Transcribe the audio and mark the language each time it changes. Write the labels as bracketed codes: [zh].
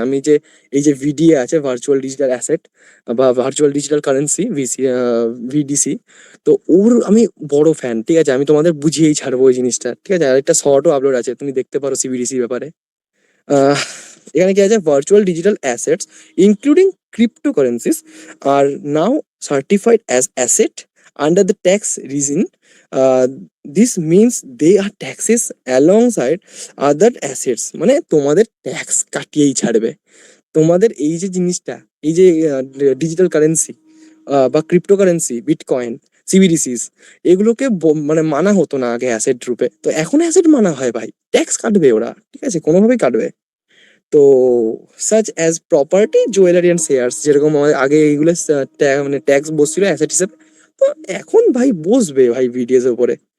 [bn] আমি যে এই যে ভিডিএ আছে ভার্চুয়াল ডিজিটাল অ্যাসেট বা ভার্চুয়াল ডিজিটাল কারেন্সি, ভিডিসি, তো ওর আমি বড় ফ্যান, ঠিক আছে? আমি তোমাদের বুঝিয়েই ছাড়বো ওই জিনিসটা, ঠিক আছে? আর একটা শর্টও আপলোড আছে, তুমি দেখতে পারো সিবিডিসি ব্যাপারে। এখানে কি আছে, [en] Virtual digital assets including cryptocurrencies are now certified as asset under the tax regime. This means they are taxes alongside other assets, [bn] মানে তোমাদের ট্যাক্স কাটিয়েই ছাড়বে। তোমাদের এই যে জিনিসটা, এই যে ডিজিটাল কারেন্সি বা ক্রিপ্টোকারেন্সি, বিটকয়েন, সিবিডিসিস, এগুলোকে মানে মানা হতো না আগে অ্যাসেট রূপে, তো এখন অ্যাসেট মানা হয় ভাই, ট্যাক্স কাটবে ওরা, ঠিক আছে, কোনোভাবেই কাটবে। তো [en] such as property, jewellery and shares, [bn] যেরকম আমাদের আগে এইগুলো মানে ট্যাক্স বসছিল অ্যাসেট হিসেবে, তো এখন ভাই বসবে ভাই ভিডিএস এর উপরে।